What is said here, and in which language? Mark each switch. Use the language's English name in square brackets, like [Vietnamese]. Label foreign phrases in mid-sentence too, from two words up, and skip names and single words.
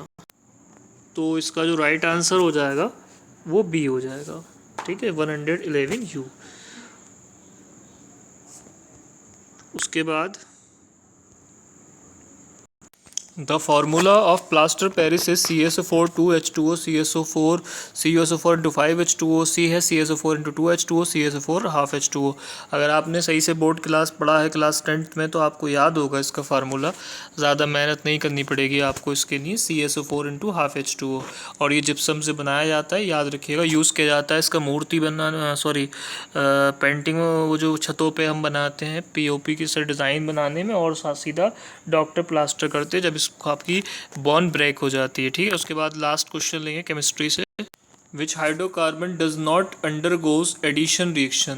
[Hindi] तो इसका जो [English] right answer [Hindi] हो जाएगा वो B हो जाएगा, ठीक है, 111 U। उसके बाद [English] the formula of plaster Paris is CaSO4 2H2O CaSO4 CaSO4 into 5H2O, C है CaSO4 into 2H2O CaSO4 half H2O। [Hindi] अगर आपने सही से [English] board class [Hindi] पढ़ा है क्लास 10th में तो आपको याद होगा इसका फार्मूला, ज़्यादा मेहनत नहीं करनी पड़ेगी आपको इसके लिए। [English] CaSO4 into half H2O, [Hindi] और ये जिप्सम से बनाया जाता है, याद रखिएगा। यूज़ किया जाता है इसका मूर्ति बनाना, सॉरी पेंटिंग, वो जो छतों पे हम बनाते हैं POP की से डिज़ाइन बनाने में, और साथ सीधा डॉक्टर प्लास्टर करते हैं जब आपकी [English] bond break [Hindi] हो जाती है, ठीक है। उसके बाद [English] last question [Hindi] लेंगे केमिस्ट्री से। [English] which hydrocarbon does not undergoes addition reaction.